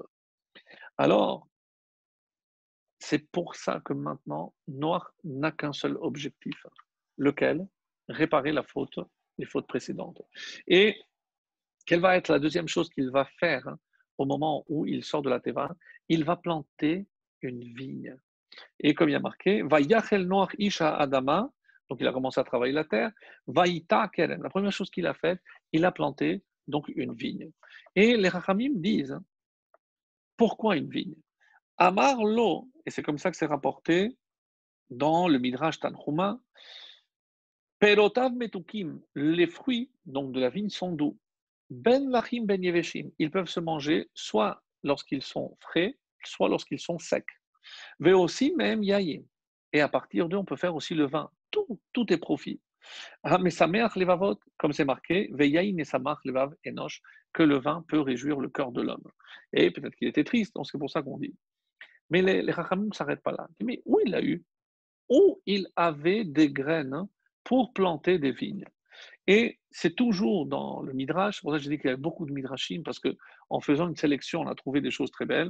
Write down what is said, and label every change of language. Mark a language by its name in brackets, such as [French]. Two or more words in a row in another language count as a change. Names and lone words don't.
[French] Alors, c'est pour ça que maintenant, Noir n'a qu'un seul objectif. Lequel? Réparer les fautes précédentes. Et quelle va être la deuxième chose qu'il va faire au moment où il sort de la Teva? Il va planter une vigne. Et comme il y a marqué, [Hebrew] ויחל נח איש האדמה, [French] donc il a commencé à travailler la terre, [Hebrew] ויטע כרם. [French] La première chose qu'il a faite, il a planté donc une vigne. Et les Rachamim disent, pourquoi une vigne? [Hebrew] אמר לו, [French] et c'est comme ça que c'est rapporté dans le Midrash Tanchuma, [Hebrew] פירותיו מתוקים, [French] les fruits donc de la vigne sont doux. [Hebrew] בין לחים בין יבשים, [French] ils peuvent se manger soit lorsqu'ils sont frais, soit lorsqu'ils sont secs. Ve aussi même yayin. Et à partir d'eux, on peut faire aussi le vin. Tout est profit. Ah, mais [Hebrew] משמח לבבות, [French] comme c'est marqué, [Hebrew] ויין ישמח לבב אנוש, [French] que le vin peut réjouir le cœur de l'homme. Et peut-être qu'il était triste, donc c'est pour ça qu'on dit. Mais les Chachamim ne s'arrêtent pas là. Mais où il a eu? Où il avait des graines pour planter des vignes. Et c'est toujours dans le Midrash, c'est pour ça que j'ai dit qu'il y avait beaucoup de Midrashim, parce qu'en faisant une sélection, on a trouvé des choses très belles.